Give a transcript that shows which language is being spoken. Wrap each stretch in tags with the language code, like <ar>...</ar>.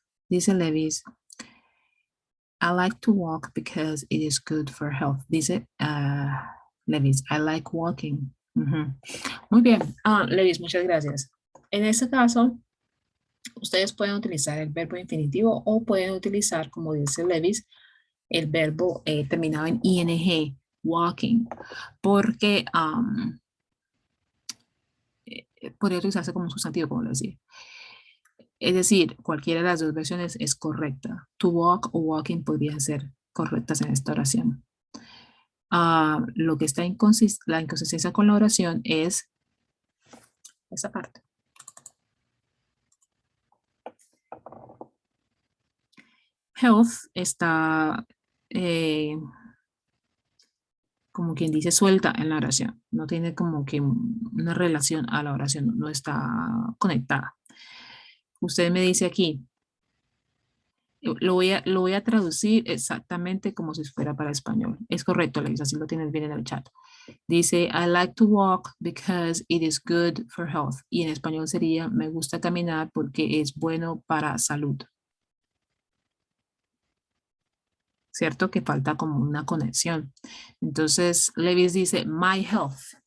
<es>Dice</es> <en>Levis, I like to walk because it is good for health.</en> <es>Dice</es> <en>Levis, I like walking.</en> <es>Muy bien. Levis, muchas gracias. En este caso, ustedes pueden utilizar el verbo infinitivo o pueden utilizar, como dice Levis, el verbo terminado en ing, walking, porque podría utilizarse como un sustantivo, como les decía. Es decir, cualquiera de las dos versiones es correcta.</es> <en>To walk</en> <es>o walking podrían ser correctas en esta oración. Lo que está la inconsistencia con la oración es esa parte. Health está como quien dice suelta en la oración. No tiene como que una relación a la oración, no está conectada. Usted me dice aquí, lo voy a traducir exactamente como si fuera para español. Es correcto, Leis, así lo tienes bien en el chat. Dice,</es> <en>I like to walk because it is good for health.</en> <es>Y en español sería, me gusta caminar porque es bueno para salud. ¿Cierto? Que falta como una conexión. Entonces, Levis dice,</es> <en>my health.</en>